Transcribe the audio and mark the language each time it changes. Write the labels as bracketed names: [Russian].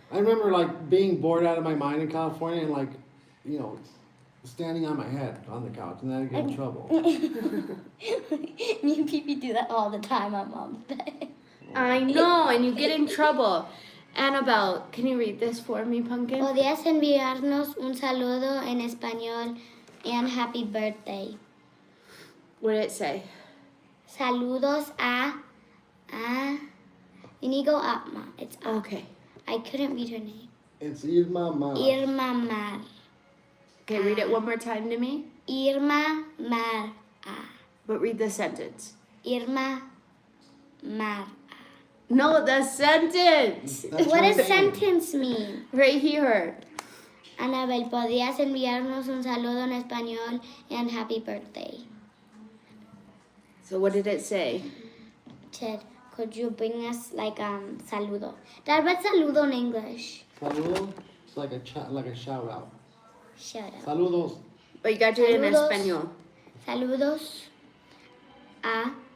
[English] I remember like being bored out of my mind in California and like, you know, standing on my head on the couch and then I'd get in trouble. Me and Pee do that all the time on Mom's Day. I know, and you get in trouble. Annabelle, can you read this for me, Pumpkin? [Spanish] ¿Podrías enviarnos un saludo en español [English] and happy birthday? What did it say? [Spanish] Saludos a. [English] You need to go up, Ma. It's up. Okay. I couldn't read her name. It's Irma Mar. Irma Mar. Okay, read it one more time to me. Irma Mar. But read the sentence. Irma Mar. No, the sentence. That's What right there. sentence mean? Right here. [Spanish] Anabel, ¿podrías enviarnos un saludo en español [English] and happy birthday? So what did it say? Ted, could you bring us like saludo? Dad, what's saludo in English? Saludos. It's like a shout out. Shout out. [Spanish] Saludos. [English] But you got to do it in [Spanish] Saludos. español. Saludos a.